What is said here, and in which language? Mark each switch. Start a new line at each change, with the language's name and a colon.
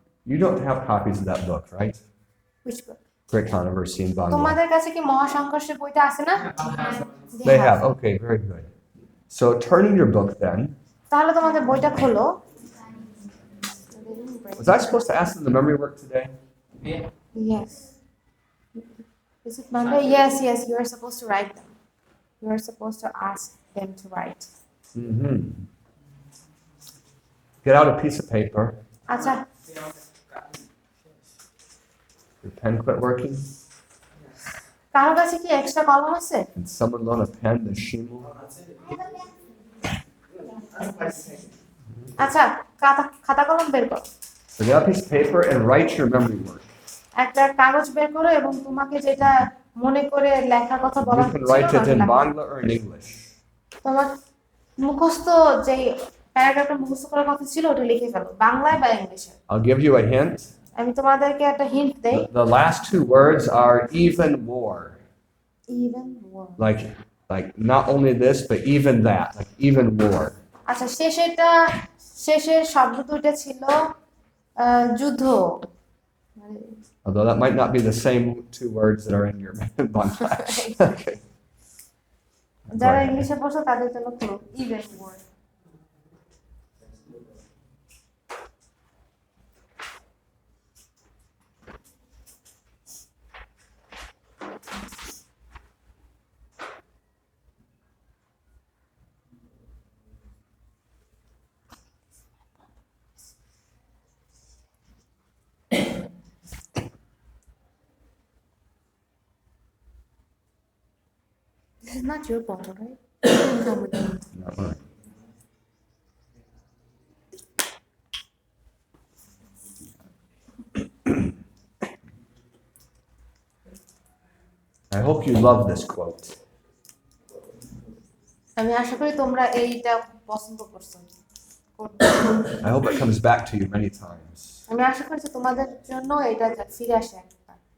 English: You don't have copies of that book, right? Which book? Great Controversy in Bangla.
Bangla: তোমাদের কাছে কি মহাসংঘর্ষের বইটা আছে না?
English: They have. Okay, very good. So turn in your book then.
Bangla: তাহলে তোমাদের বইটা খোলো।
English: Was I supposed to ask them the memory work today? Yes. Is it Monday? Yes, you are supposed to write them. You are supposed to ask them to write. Mm-hmm. Get out a piece of paper.
Bangla: আচ্ছা,
English: Your pen quit working?
Bangla: কারো কাছে কি extra কলম আছে?
English: Can someone loan a pen to Shimu?
Bangla: আচ্ছা, খাতা কলম বের করো,
English: So get out a piece of paper and write your memory word.
Bangla: একটা কাগজ বের করো এবং তোমাকে যেটা মনে করে লেখার কথা বলা
English: You can
Bangla: হচ্ছিল
English: write it in
Bangla: ওটা লেখো।
English: Bangla or in English.
Bangla: তোমার মুখস্থ যে প্যারাগ্রাফটা মুখস্থ করার কথা ছিল ওটা লিখে ফেলো, বাংলায় বা ইংলিশে।
English: I'll give you a hint.
Bangla: আমি তোমাদেরকে একটা হিন্ট দেই।
English: The last two words are even more. Even more. Like not only this, but even that. Like even more.
Bangla: আচ্ছা, শেষের শব্দ দুইটা ছিল যুদ্ধ, মানে
English: Although that might not be the same two words that are in your Bangla. Okay.
Bangla: যারা
English: Right.
Bangla: ইংলিশে পড়ছো তাদের জন্য খুব
English: Even more. This is not your bottle, right? Come with me. Not mine. I hope you love this quote.
Bangla: আমি আশা করি তোমরা এইটা পছন্দ করছো।
English: I hope it comes back to you many times.
Bangla: আমি আশা করি যে তোমাদের জন্য এটা ফিরে আসে একটা।